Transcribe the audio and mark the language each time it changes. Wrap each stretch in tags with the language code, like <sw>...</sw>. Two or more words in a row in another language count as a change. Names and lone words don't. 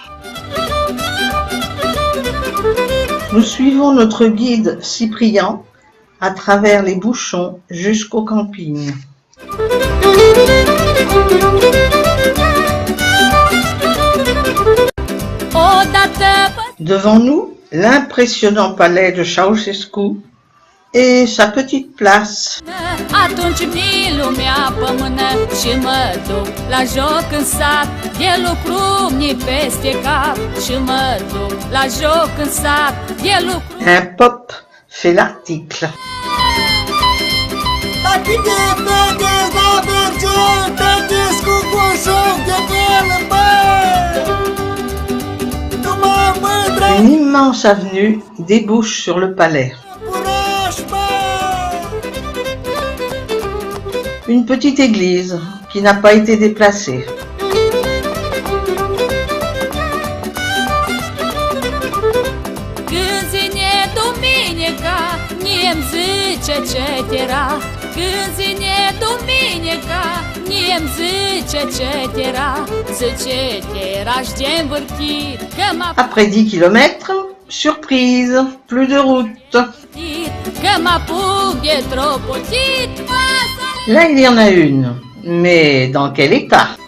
<fr>Nous suivons notre guide Cyprien à travers les bouchons jusqu'au camping. Devant nous, l'impressionnant palais de Ceausescu et sa petite place.</fr> <ro>Atunci vin lumea pe mână și mă duc la joc în sat. E lucru mi peste cap și mă duc la joc în sat. E lucru.</ro> <fr>Un pop fait l'article. Une immense avenue débouche sur le palais. Une petite église qui n'a pas été déplacée.</fr> <ro>Când zine duminica, mi-mi zice ce t'era. Când zine duminica, mi-mi zice ce t'era. Zice t'era și de învârtit.</ro> <fr>Après 10 kilomètres, surprise, plus de route.</fr> <ro>Că m-apuc de tropotit.</ro> <fr>Là, il y en a une, mais dans quel état?</fr>